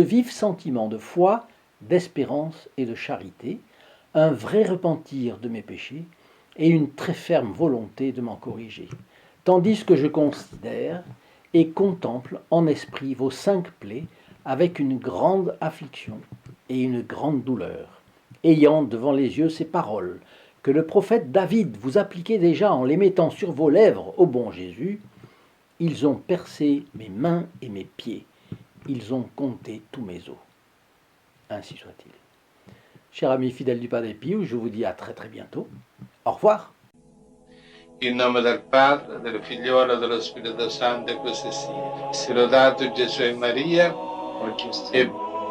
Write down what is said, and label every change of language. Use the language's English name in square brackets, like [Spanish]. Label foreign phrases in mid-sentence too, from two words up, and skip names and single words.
[French] vifs sentiments de foi, d'espérance et de charité, un vrai repentir de mes péchés et une très ferme volonté de m'en corriger, tandis que je considère et contemple en esprit vos 5 plaies avec une grande affliction et une grande douleur, ayant devant les yeux ces paroles que le prophète David vous appliquait déjà en les mettant sur vos lèvres, ô bon Jésus. Ils ont percé mes mains et mes pieds, ils ont compté tous mes os. Ainsi soit-il. Chers amis fidèles du Padre Pio, je vous dis à très très bientôt. Au revoir. [Italian] In nome del Padre, del Figliolo e dello Spirito Santo, e così sia. Sia lodato Gesù e Maria, e